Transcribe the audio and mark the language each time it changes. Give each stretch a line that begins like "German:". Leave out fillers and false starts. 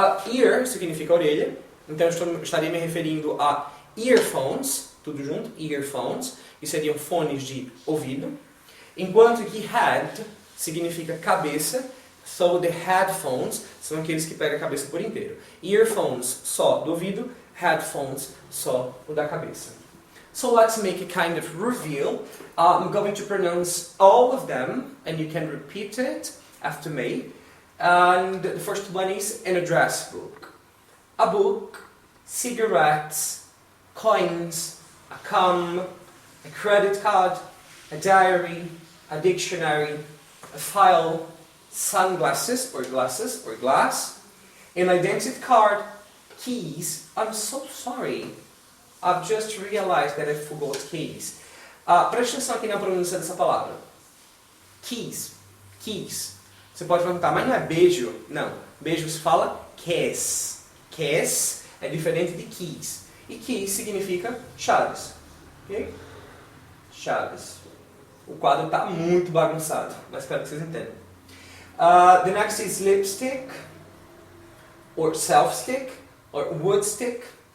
Portuguese: Ear significa orelha, então eu estaria me referindo a earphones, tudo junto, earphones, que seriam fones de ouvido, enquanto que head significa cabeça,
English: so the headphones
Portuguese: são aqueles que pegam a cabeça por inteiro. Earphones só do ouvido, headphones só o da cabeça.
English: So let's make a kind of reveal. I'm going to pronounce all of them, and you can repeat it after me. And the first one is an address book. A book, cigarettes, coins, a comb, a credit card, a diary, a dictionary, a file, sunglasses or glasses or glass, an identity card, keys. I'm so sorry. I've just realized that I forgot keys.
Portuguese: Preste atenção aqui na pronúncia dessa palavra. Keys. Keys. Você pode perguntar, mas não é beijo? Não. Beijo se fala kiss. Kiss é diferente de keys. E keys significa chaves. Ok? Chaves. O quadro está muito bagunçado, mas espero que vocês entendam.
English: The next is lipstick, or self-stick, or wood stick.